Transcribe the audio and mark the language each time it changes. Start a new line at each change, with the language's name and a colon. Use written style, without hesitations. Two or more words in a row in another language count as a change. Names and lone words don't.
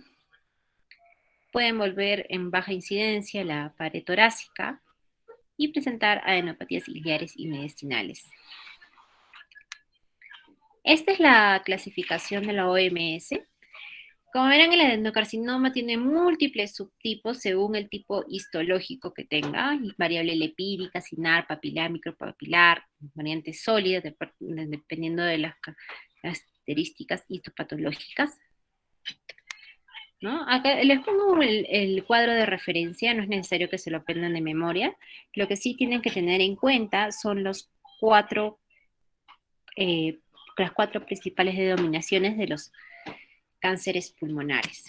Spanish: Puede envolver en baja incidencia la pared torácica y presentar adenopatías ciliares y mediastinales. Esta es la clasificación de la OMS. Como verán, el adenocarcinoma tiene múltiples subtipos según el tipo histológico que tenga, variable lipídica, cinar, papilar, micropapilar, variante sólida, dependiendo de las características histopatológicas. ¿No? Acá les pongo el cuadro de referencia, no es necesario que se lo aprendan de memoria. Lo que sí tienen que tener en cuenta son las cuatro principales denominaciones de los cánceres pulmonares.